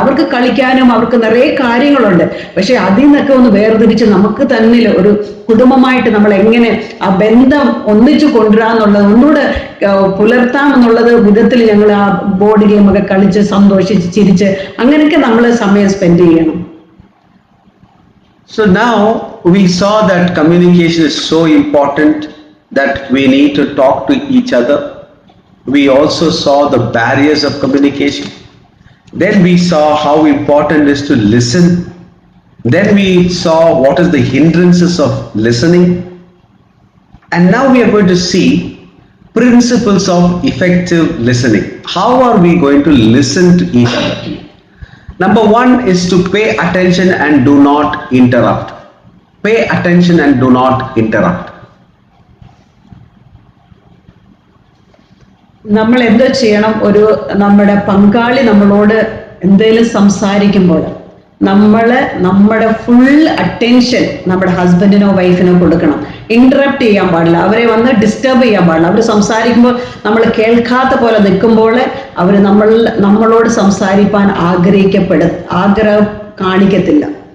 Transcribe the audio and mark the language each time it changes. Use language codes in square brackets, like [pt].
[ml] അവർക്ക് കളിക്കാനും അവർക്ക് നിറയെ കാര്യങ്ങളുണ്ട്. പക്ഷെ അതിൽ നിന്നൊക്കെ ഒന്ന് വേർതിരിച്ച് നമുക്ക് തന്നെ ഒരു കുടുംബമായിട്ട് നമ്മൾ എങ്ങനെ ആ ബന്ധം ഒന്നിച്ചു കൊണ്ടുവരാന്നുള്ളത്, ഒന്നുകൂടെ പുലർത്താമെന്നുള്ളത് വിധത്തിൽ ഞങ്ങൾ ആ ബോർഡ് ഗെയിം ഒക്കെ കളിച്ച് സന്തോഷിച്ച് ചിരിച്ച് അങ്ങനെയൊക്കെ നമ്മൾ സമയം സ്പെൻഡ് ചെയ്യണം. [en] So now we saw that communication is so important that we need to talk to each other. We also saw the barriers of communication. Then we saw how important it is to listen. Then we saw what is the hindrances of listening. And now we are going to see principles of effective listening. How are we going to listen to each other? Number one is to pay attention and do not interrupt. Pay attention and do not interrupt. [ml] നമ്മൾ എന്തോ ചെയ്യണം, നമ്മുടെ പങ്കാളി നമ്മളോട് എന്തെങ്കിലും സംസാരിക്കുമ്പോൾ നമ്മുടെ full attention നമ്മുടെ ഹസ്ബൻഡിനോ വൈഫിനോ കൊടുക്കണം. ഇന്ററപ്റ്റ് ചെയ്യാൻ പാടില്ല, അവരെ വന്ന് ഡിസ്റ്റർബ് ചെയ്യാൻ പാടില്ല. അവർ സംസാരിക്കുമ്പോൾ നമ്മൾ കേൾക്കാത്ത പോലെ നിൽക്കുമ്പോൾ അവർ നമ്മളോട് സംസാരിക്കാൻ ആഗ്രഹം കാണിക്കത്തില്ല.